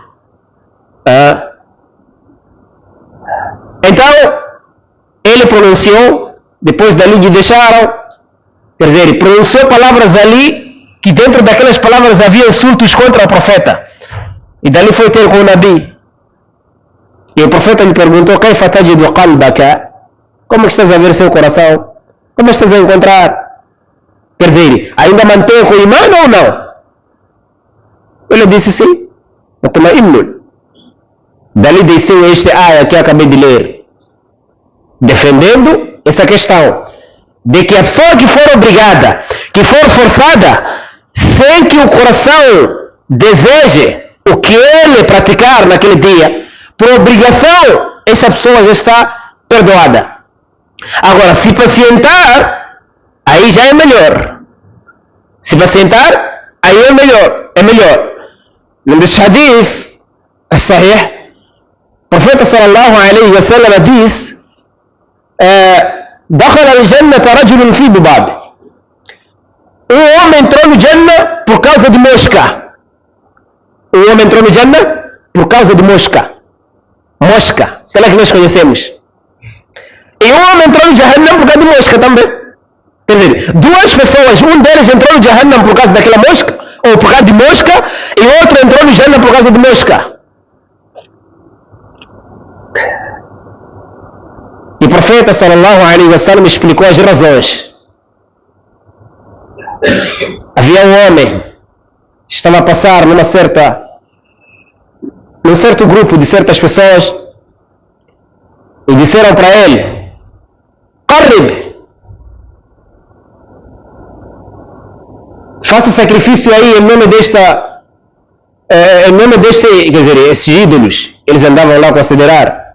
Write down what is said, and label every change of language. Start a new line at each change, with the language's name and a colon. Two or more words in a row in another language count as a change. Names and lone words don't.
Portuguese: Então, ele pronunciou, depois dali lhe deixaram, quer dizer, ele pronunciou palavras ali, que dentro daquelas palavras havia insultos contra o profeta. E dali foi ter com o Nabi. E o profeta lhe perguntou,
Arabic: كيف تجد قلبك?
Portuguese: Como estás a ver seu coração? Como estás a encontrar? Quer dizer, ainda mantém com o imã ou não? Ele disse sim. Dali desceu este ayah que acabei de ler, defendendo essa questão de que a pessoa que for obrigada, que for forçada, sem que o coração deseje o que ele praticar naquele dia, por obrigação, essa pessoa já está perdoada. Agora, se pacientar, aí já é melhor. Se pacientar, aí é melhor. É melhor. Nesse hadith, sahih, o profeta
Arabic: صلى الله عليه وسلم
Portuguese: diz,
Arabic: دخل الجنة رجل في ذباب.
Portuguese: Homem entrou no Jannah por causa de mosca. Homem entrou no Jannah por causa de mosca. Mosca, aquela que nós conhecemos. E o homem entrou no Jahannam por causa de mosca também. Quer dizer, duas pessoas, um deles entrou no Jahannam por causa daquela mosca, ou por causa de mosca, e o outro entrou no Jannah por causa de mosca. E o profeta
Arabic: صلى الله عليه وسلم
Portuguese: explicou as razões. Havia um homem que estava a passar num certo grupo de certas pessoas e disseram para ele, Qarrib, faça sacrifício aí em nome deste, quer dizer, esses ídolos, eles andavam lá a considerar.